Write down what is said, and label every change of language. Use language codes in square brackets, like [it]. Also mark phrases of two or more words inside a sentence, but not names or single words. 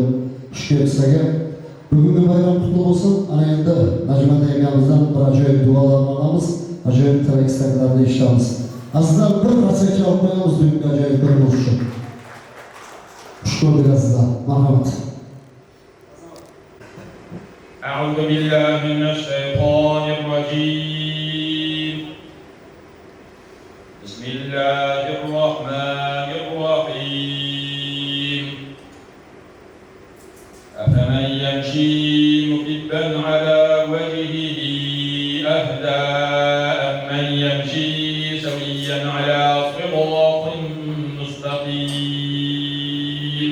[uz] Xush kelibsizlar. Bugungi bayram qutlug' bo'lsin. Ana endi Najmiddin akamizdan bir ajoyib duolarni olamiz, ajoyib tilak-istaklarni eshitamiz. Azizlar, bir qarsak olib qo'yamiz bugungi ajoyib kun uchun. Xush ko'rdik azizlar. Marhamat. [ar] أعوذ بالله من الشيطان الرجيم. بسم الله الرحمن الرحيم. أفمن يمشي مكبا على وجهه أهدى أمن يمشي سويا على صراط مستقيم.